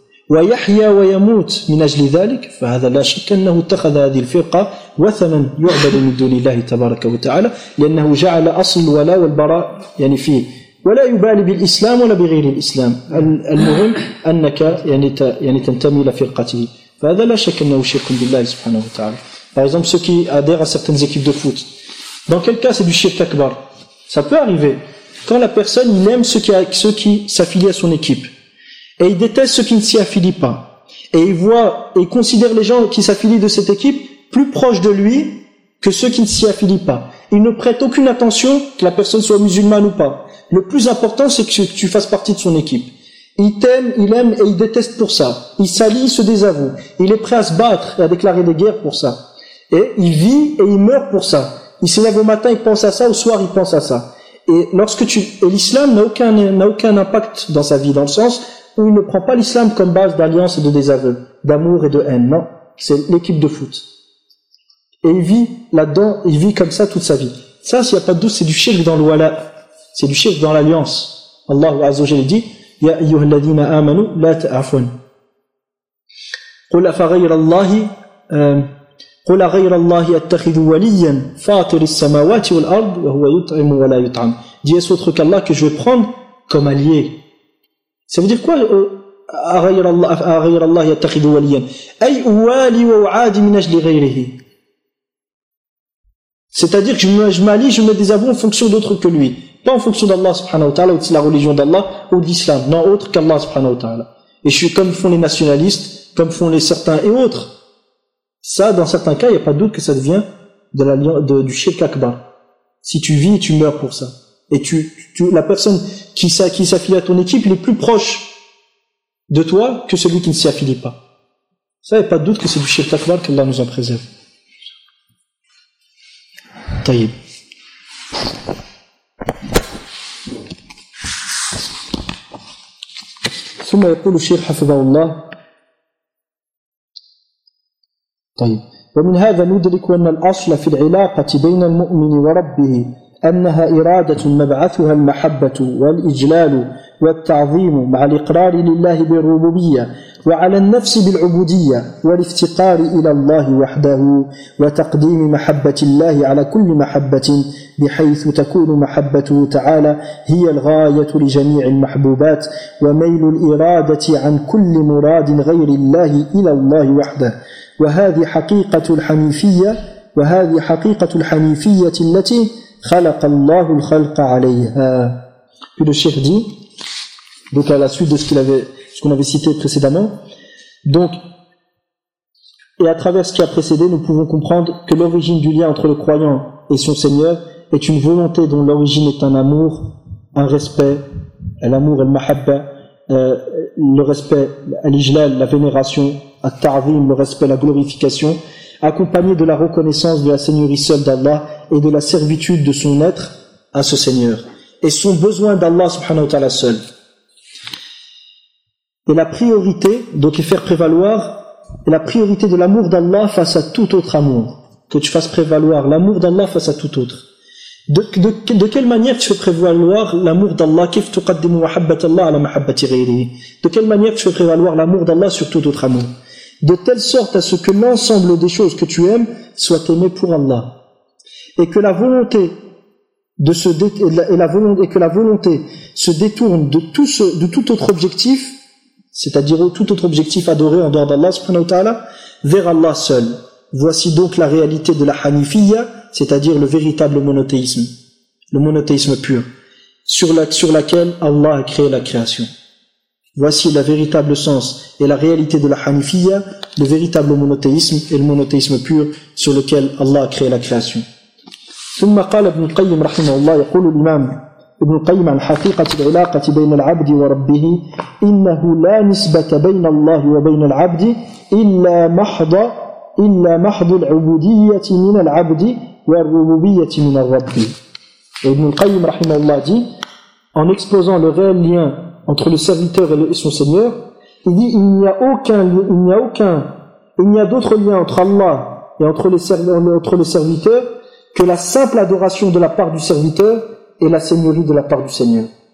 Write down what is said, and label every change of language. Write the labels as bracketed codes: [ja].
[ar] ويحيا ويموت من أجل ذلك فهذا لا شك أنه اتخذ هذه الفرقة وثما يعبد من دون الله تبارك وتعالى لأنه جعل أصل الولاء والبراء يعني فيه ولا يبالي بالإسلام ولا بغير الإسلام المهم أنك يعني تنتمي إلى فرقته فهذا لا شك أنه شرك بالله سبحانه وتعالى. [fr] Par exemple, ceux qui adhèrent à certaines équipes de foot. Dans quel cas c'est du shirk akbar? Ça peut arriver. Quand la personne il aime ceux qui s'affilient à son équipe, et il déteste ceux qui ne s'y affilient pas, et il voit et considère les gens qui s'affilient de cette équipe plus proches de lui que ceux qui ne s'y affilient pas. Il ne prête aucune attention que la personne soit musulmane ou pas. Le plus important, c'est que tu fasses partie de son équipe. Il t'aime, il aime et il déteste pour ça. Il s'allie, il se désavoue. Il est prêt à se battre et à déclarer des guerres pour ça. Et il vit et il meurt pour ça. Il se lève au matin, il pense à ça, au soir, il pense à ça. Et l'islam n'a aucun impact dans sa vie, dans le sens où il ne prend pas l'islam comme base d'alliance et de désaveu, d'amour et de haine. Non, c'est l'équipe de foot. Et il vit là-dedans, il vit comme ça toute sa vie. Ça, s'il n'y a pas de doute, c'est du shirk dans le wala. C'est du shirk dans l'alliance. [ar] Allah Azza wa Jalla [fr] dit, [ar] يا أيها الذين آمنوا لا تعفون قل أفغير الله قل غير الله أتخذ وليا فاطر السماوات والأرض وهو يطعم ولا يطعم. [fr] Dis autre qu'Allah que je vais prendre comme allié. Ça veut dire quoi? [ar] أغير الله يتخذ وليا أي والي وعادي من أجل غيره. [fr] C'est-à-dire que je m'allie, je me désavoue en fonction d'autres que lui. Pas en fonction d'Allah subhanahu wa ta'ala ou de la religion d'Allah ou de l'islam. Non, autre qu'Allah subhanahu wa ta'ala. Et je suis comme font les nationalistes, comme font les certains et autres. Ça, dans certains cas, il n'y a pas de doute que ça devient du shirk akbar. Si tu vis, tu meurs pour ça. Et la personne qui s'affilie à ton équipe, il est plus proche de toi que celui qui ne s'y affilie pas. Ça, il n'y a pas de doute que c'est du shirk akbar qu'Allah nous en préserve. [ar] طيب ثم يقول الشيخ حفظه الله طيب ومن هذا ندرك أن الأصل في العلاقة بين المؤمن وربه أنها إرادة مبعثها المحبة والإجلال والتعظيم مع الإقرار لله بالربوبية وعلى النفس بالعبودية والافتقار إلى الله وحده وتقديم محبة الله على كل محبة بحيث تكون محبته تعالى هي الغاية لجميع المحبوبات وميل الإرادة عن كل مراد غير الله إلى الله وحده وهذه حقيقة الحنيفية وهذه حقيقة الحنيفية التي خلق الله الخلق عليها. [fr] Puis le cheikh dit, donc à la suite de ce qu'on avait cité précédemment, donc et à travers ce qui a précédé, nous pouvons comprendre que l'origine du lien entre le croyant et son Seigneur est une volonté dont l'origine est un amour, un respect, l'amour et le mahabba, le respect, l'ijlal, la vénération, at-ta'zim, le respect, la glorification, accompagné de la reconnaissance de la seigneurie seule d'Allah et de la servitude de son être à ce Seigneur, et son besoin d'Allah subhanahu wa ta'ala seul. Et la priorité, donc, est faire prévaloir la priorité de l'amour d'Allah face à tout autre amour. Que tu fasses prévaloir l'amour d'Allah face à tout autre. De quelle manière tu fais prévaloir l'amour d'Allah? [ar] كيف تقدم محبة الله على محبة غيره? [fr] De quelle manière tu fais prévaloir l'amour d'Allah sur tout autre amour? De telle sorte à ce que l'ensemble des choses que tu aimes soient aimées pour Allah. Et que la volonté de se détourne de tout autre objectif, c'est-à-dire tout autre objectif adoré en dehors d'Allah subhanahu wa ta'ala, vers Allah seul. Voici donc la réalité de la hanifiyya, c'est-à-dire le véritable monothéisme, le monothéisme pur, sur laquelle Allah a créé la création. Voici le véritable sens et la réalité de la hanifiyya, le véritable monothéisme et le monothéisme pur sur lequel Allah a créé la création. [ar] ثم قال ابن القيم رحمه الله يقول الإمام ابن القيم عن حقيقة العلاقة بين العبد وربه إنه لا نسبة بين الله وبين العبد إلا محض العبودية من العبد والربوبية من الرب. [fr] ابن القيم [ar] رحمه الله [fr] dit en exposant le réel lien entre le serviteur et son Seigneur, il dit il n'y a d'autre lien entre Allah et entre le serviteur que la simple adoration de la part du serviteur et la seigneurie de la part du Seigneur.